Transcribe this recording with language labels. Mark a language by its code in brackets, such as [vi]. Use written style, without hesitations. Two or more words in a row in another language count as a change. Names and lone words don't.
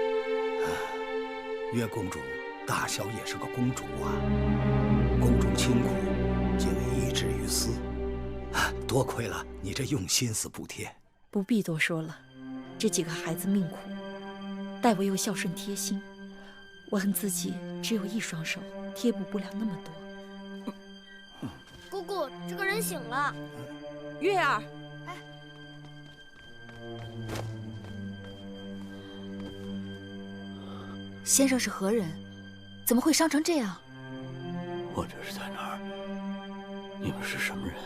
[zh] 月公主大小也是個公主啊，宮中清苦，竟遺之於私。多虧了你這用心思補貼。不必多說了，這幾個孩子命苦，待我又孝順貼心，我恨自己只有一雙手，貼補不了那麼多。姑姑，這個人醒了。月兒，哎，先生是何人？怎麼會傷成這樣？我這是在哪兒？你們是什麼人？